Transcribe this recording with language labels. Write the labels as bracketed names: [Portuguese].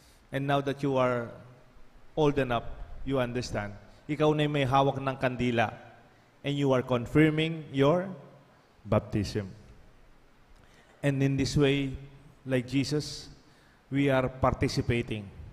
[English] And now that you are old enough, you understand. [Filipino] Ikaw na may hawak ng kandila. [English] And you are confirming your baptism. And in this way, like Jesus, we are participating.